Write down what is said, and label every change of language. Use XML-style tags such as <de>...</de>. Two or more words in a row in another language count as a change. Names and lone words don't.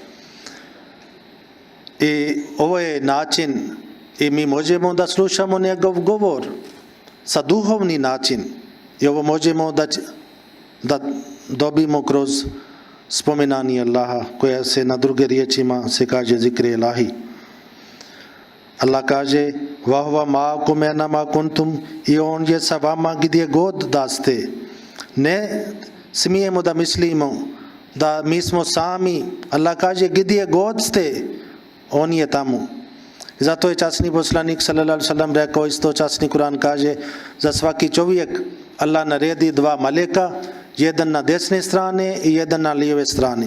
<bs>I ovo je način i mi možemo da slušamo njegov govor sa duhovni način. I ovo možemo da dobimo kroz spominanje Allaha, koja se na druge riječima se kaže</bs> <ar>ذكر الله.</ar> <bs>Allah kaže</bs> <ar>وهو معكم أين ما كنتم,</ar> <bs>i on je sa vama gdje god da ste. Ne smijemo da mislimo da mi smo sami. Allah kaže gdje god ste, on je tamo. Zato je časni poslanik</bs> <ar>صلى الله عليه وسلم</ar> <bs>rekao, isto časni Kur'an kaže, za svaki čovjek Allah naredi dva maleka, jedan na desne strane i jedan na lijeve strane.</bs>